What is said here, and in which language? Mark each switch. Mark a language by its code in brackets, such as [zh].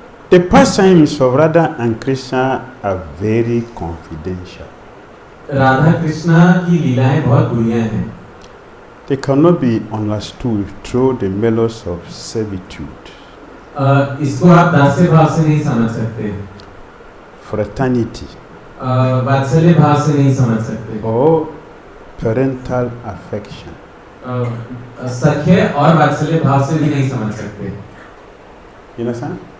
[en] The pastimes of Radha and Krishna are very confidential. [hi] Radha Krishna की लीलाएं बहुत गुह्य हैं. [en] They cannot be understood through the mellows of servitude. [hi] इसको आप दास्य भाव से नहीं समझ सकते. [en] Fraternity. [hi] वात्सल्य भाव से नहीं समझ सकते. [en] Or parental affection. [hi] सख्य और वात्सल्य भाव से भी नहीं समझ सकते. [en] You understand?